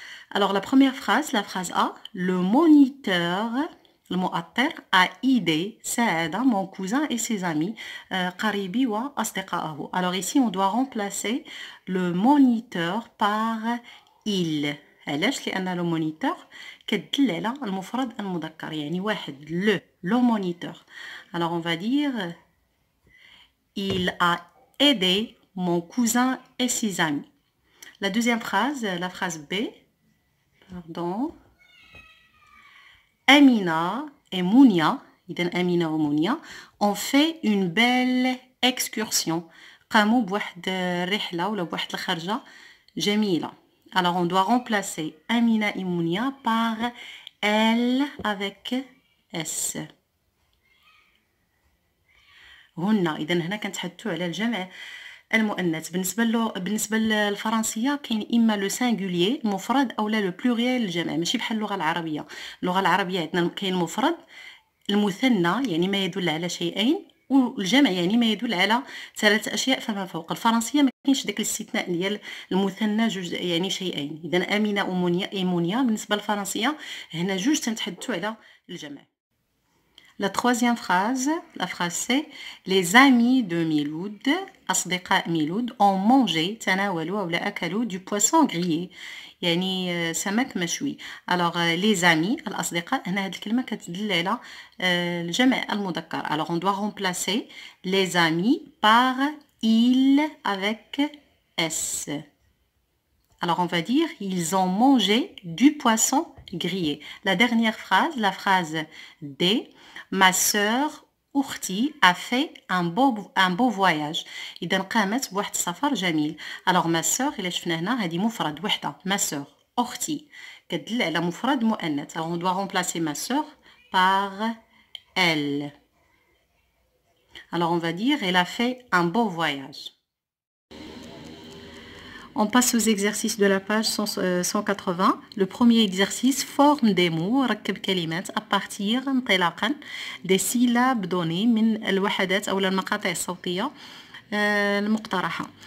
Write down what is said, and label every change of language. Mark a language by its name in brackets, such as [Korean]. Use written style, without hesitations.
[French] Alors la première phrase, la phrase A. Le moniteur المؤطر a aidé ساعد mon cousin et ses amis [Arabic] قريبي وأصدقائه. [French] Alors ici on doit remplacer le moniteur par il. [Arabic] علاش؟ لأن le moniteur كتدل على المفرد المذكر يعني واحد le moniteur. [French] Alors on va dire il a aidé mon cousin et ses amis. La deuxième phrase, la phrase B. Pardon. Amina et Mounia, Amina et Mounia, ont fait une belle excursion. [Arabic] قاموا بواحد الرحلة ولا بواحد الخرجة جميلة. [French] Alors on doit remplacer Amina et Mounia par elle avec S. [Arabic] هن إذا هنا كنتحدثوا على الجمع المؤنث. بالنسبه للفرنسيه كاين اما لو سينغولير المفرد او لا لو بلوريال الجمع ماشي بحال اللغه العربيه. اللغه العربيه عندنا كاين مفرد المثنى يعني ما يدل على شيئين، والجمع يعني ما يدل على 3 أشياء فما فوق. الفرنسية ما كاينش داك الاستثناء ديال المثنى جوج يعني شيئين. إذا أمينة ومنيا بالنسبة للفرنسية هنا جوج تنتحدثوا على الجمع. [French] La troisième phrase, la phrase c'est les amis de Miloud, أصدقاء ميلود ont mangé [Arabic] تناولوا أو أكلوا [French] du poisson grillé يعني [Arabic] سمك مشوي. alors les amis الأصدقاء هنا هذه الكلمة كتدل على الجمع المذكر. [French] alors on doit remplacer les amis par ils avec s. alors on va dire ils ont mangé du poisson grillé. La dernière phrase, la phrase D, ma sœur أختي a fait un beau voyage. [Arabic] إذا قامت بواحد السفر جميل. [French] alors ma sœur [Arabic] إلا شفنا هنا هذه مفرد وحدة ma sœur أختي كتدل على مفرد مؤنث. [French] alors on doit remplacer ma sœur par elle. alors on va dire elle a fait un beau voyage. On passe aux exercices de la page 180. Le premier exercice, forme des mots, [Arabic] ركب كلمات [French] à partir انطلاقا des syllabes données [Arabic] من الوحدات أو المقاطع الصوتية المقترحة.